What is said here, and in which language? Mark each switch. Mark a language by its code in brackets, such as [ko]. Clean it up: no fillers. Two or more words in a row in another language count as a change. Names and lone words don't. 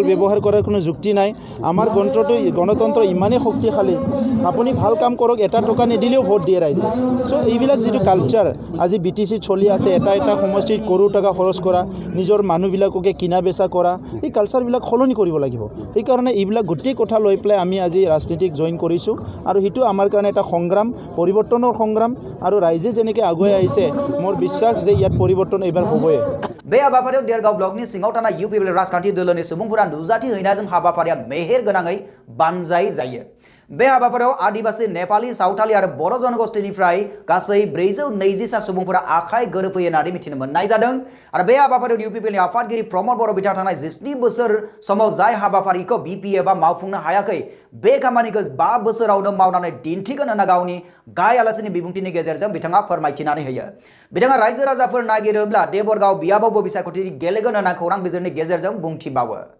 [as] ব্যৱহাৰ কৰাৰ কোনো যুক্তি নাই আমাৰ গণতন্ত্ৰ ইমানেই শক্তিশালী আপুনি ভাল কাম কৰক এটা টকা নিদিলেও ভোট দিয়ে ৰাইজে সো এইবিলাক যেটো কালচাৰ আজি BTC চলি আছে এটা সমষ্টিত কৰোৰ টকা খৰচ কৰা নিজৰ মানুহবিলাককে কিনা বেচা কৰা এই কালচাৰবিলাক সলনি কৰিব লাগিব এই কাৰণে এইবিলাক গোটেই কথা লৈ পেলাই আমি আজি ৰাজনীতিক জয়েন কৰিছো আৰু হিটো আমাৰ কাৰণে এটা সংগ্ৰাম পৰিৱৰ্তনৰ সংগ্ৰাম আৰু ৰাইজে যেনেকৈ আগুৱাই আহিছে মোৰ বিশ্বাস যে ইয়াত পৰিৱৰ্তন এবাৰ হ'বই [brx] बे हाबाफारियाव देरगाव ब्लकनि सिङाव थानाय UPPL राजखान्थि दोलोनि सुबुंफोरा नुजाथि हैनायजों हाबाफारिया मेहेर गोनाङै बानजाय जायो बे हाबाफारियाव आदिवासी नेपाली सावथाली आरो बर' जनगोष्ठीनिफ्राय गासै 420 सुबुंफोरा आखाइ गोरोबहोयो होननानै मिथिनो मोननाय जादों आरो बे हाबाफारियाव UPPLनि आफादगिरि प्रमद बर' बिथाङा थानाय 17 बोसोर समाव जाय हाबाफारिखौ BPF मावफुंनो हायाखै बे खामानिखौ 5 बोसोरावनो मावनानै दिन्थिगोन होनना गावनि गाय आलासिनि बिबुंथिनि गेजेरजों बिथाङा फोरमायथिनानै होयो बिथाङा रायजो राजाफोर नागिरोब्ला देबरगाव बियाबावबो बिसायख'थि गेलेगोन होनना खौरां बिजिरनि गेजेरजों बुंथिबावो